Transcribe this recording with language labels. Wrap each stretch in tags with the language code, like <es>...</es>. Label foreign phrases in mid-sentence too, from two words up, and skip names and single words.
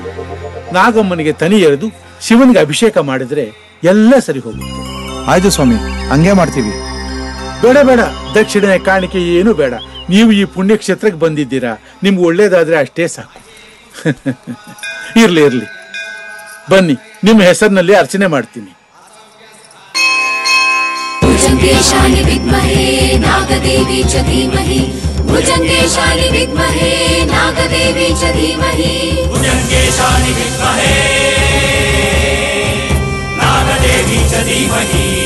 <kn>ನಾಗಮ್ಮನಿಗೆ ತನಿ ಎರೆದು ಶಿವನಿಗೆ ಅಭಿಷೇಕ ಮಾಡಿದ್ರೆ ಎಲ್ಲ ಸರಿ ಹೋಗುತ್ತೆ. ಆಯ್ತು ಸ್ವಾಮಿ, ಹಂಗೆ ಮಾಡ್ತೀವಿ. ಬೇಡ ಬೇಡ, ದಕ್ಷಿಣೆ ಕಾಣಿಕೆ ಏನು ಬೇಡ. ನೀವು ಈ ಪುಣ್ಯಕ್ಷೇತ್ರಕ್ಕೆ ಬಂದಿದ್ದೀರಾ, ನಿಮ್ಗೆ ಒಳ್ಳೇದಾದ್ರೆ ಅಷ್ಟೇ ಸಾಕು. ಇರ್ಲಿ ಬನ್ನಿ, ನಿಮ್ಮ ಹೆಸರಿನಲ್ಲಿ ಅರ್ಚನೆ ಮಾಡ್ತೀನಿ.</kn> <sa>भुजंगेशानि विद्महे नागदेवी च धीमहि. भुजंगेशानि विद्महे नागदेवी च धीमहि. भुजंगेशानि विद्महे नागदेवी च धीमहि.</sa>